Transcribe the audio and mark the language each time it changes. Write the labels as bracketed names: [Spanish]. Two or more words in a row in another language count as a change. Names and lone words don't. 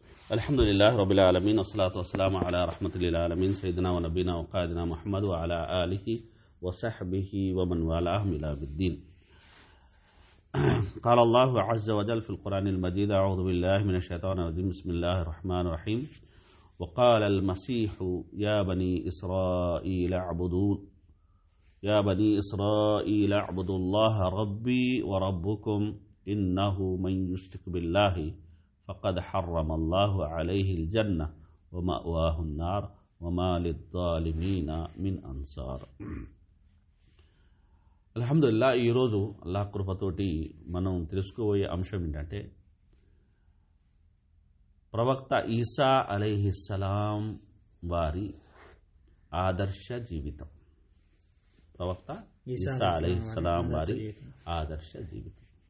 [Arabic] الحمد لله رب العالمين والصلاة والسلام على رحمة للعالمين سيدنا ونبينا وقائدنا محمد وعلى آله وصحبه ومن والاهم إلى بالدين. قال الله عز وجل في القرآن المجيد أعوذ بالله من الشيطان الرجيم بسم الله الرحمن الرحيم وقال المسيح يا بني إسرائيل اعبدوا الله ربي وربكم إنه من يشرك بالله فقد حرم الله عليه الجنة ومأواه النار وما للظالمين من أنصار. [Telugu] అల్హమ్దులిల్లా, ఈరోజు అల్లాహ్ కృపతోటి మనం తెలుసుకోబోయే అంశం ఏంటంటే ప్రవక్త ఈసా అలైహిస్సలాం వారి ఆదర్శ జీవితం. ప్రవక్త ఈసా అలైహిస్సలాం వారి ఆదర్శ జీవితం.